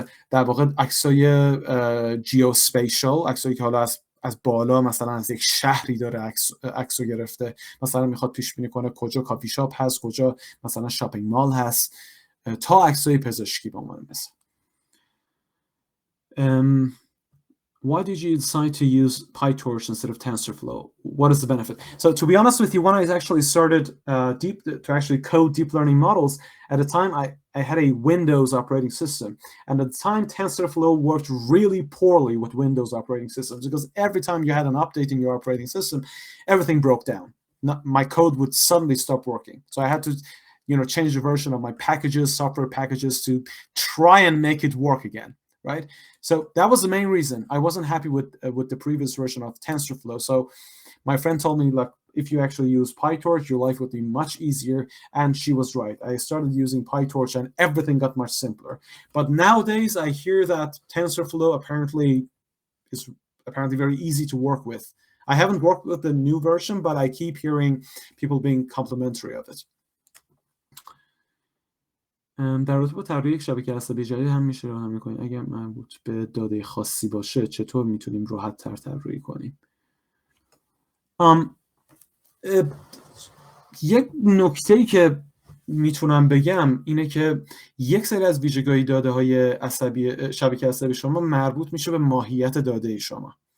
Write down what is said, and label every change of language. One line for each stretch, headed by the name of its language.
Persian: در واقع عکسای جیوسپیشال، عکسایی که حالا از بالا مثلا از یک شهری داره عکس رو گرفته، مثلا میخواد پیش بینی کنه کجا کافی شاپ هست، کجا مثلا شاپینگ مال هست، تا عکسای پزشکی به عنوان مثال.
English: Why did you decide to use PyTorch instead of TensorFlow? What is the benefit? So to be honest with you, when I actually started to actually code deep learning models, at the time I had a Windows operating system. And at the time, TensorFlow worked really poorly with Windows operating systems because every time you had an update in your operating system, everything broke down. My code would suddenly stop working. So I had to change the version of my packages, software packages, to try and make it work again. Right, so that was the main reason I wasn't happy with the previous version of TensorFlow. So my friend told me, like, if you actually use PyTorch, your life would be much easier, and she was right. I started using PyTorch, and everything got much simpler. But nowadays, I hear that TensorFlow is apparently very easy to work with. I haven't worked with the new version, but I keep hearing people being complimentary of it.
Persian: در رابطه با طراحی یک شبکه عصبی جدید هم میشه راهنمایی کنید. اگر مربوط به داده خاصی باشه چطور میتونیم راحت تر طراحی کنیم؟ یک نکته‌ای که میتونم بگم اینه که یک سری از ویژگی‌های داده‌های عصبی شبکه عصبی شما مربوط میشه به ماهیت داده شما.